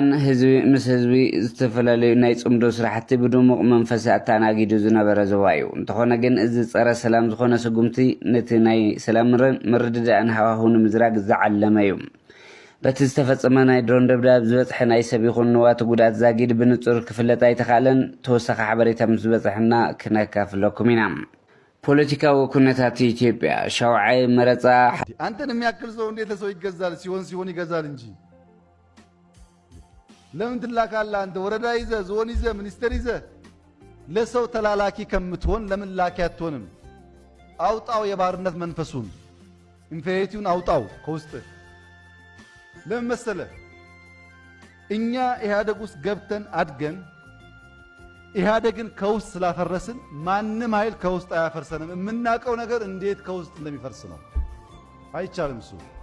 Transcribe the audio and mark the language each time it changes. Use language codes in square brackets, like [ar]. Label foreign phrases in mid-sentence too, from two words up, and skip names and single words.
[ti] ህዝቢ ምስ ህዝቢ ዝተፈላለዩ ናይ ጽምዶ ስራሕቲ ብድሙቕ መንፈስ ኣተናጊዱ ዝነበረ ዞባ እዩ እንተኾነ ግን እዚ ፀረ ሰላም ዝኾነ ስጉምቲ ነቲ ናይ ሰላም ምርድዳእን ሃዋህው ንምዝራግ ዝዓለመ እዩ በቲ ዝተፈጸመ ናይ ድሮን ድብዳብ ዝበፅሐ ናይ ሰብ ይኹን ንዋት ጉዳት ዛጊድ ብንጹር ክፍለጥ ኣይተኻእለን ተወሳኺ ሓበሬታ ምስ ዝበፅሐና ክነካፍለኩም ኢና ፖለቲካዊ ኩነታት ኢትዮጵያ ሻውዓይ መረፃ [am] አንተን የሚያክል ሰው እንዴት ለሰው ይገዛል ሲሆን ይገዛል እንጂ ለምን ትላካለህ አንተ ወረዳ ይዘ ዞን ይዘ ሚኒስተር ይዘ ለሰው ተላላኪ ከምትሆን ለምን ላኪ አትሆንም አውጣው የባርነት መንፈሱን ኢንፌሪቲውን አውጣው ከውስጥ ለምን መሰለ እኛ ኢህአዴግ ውስጥ ገብተን አድገን ኢህአዴግን ከውስጥ ስላፈረስን ማንም ኃይል ከውስጥ አያፈርሰንም የምናቀው ነገር እንዴት ከውስጥ እንደሚፈርስ ነው አይቻልም እሱ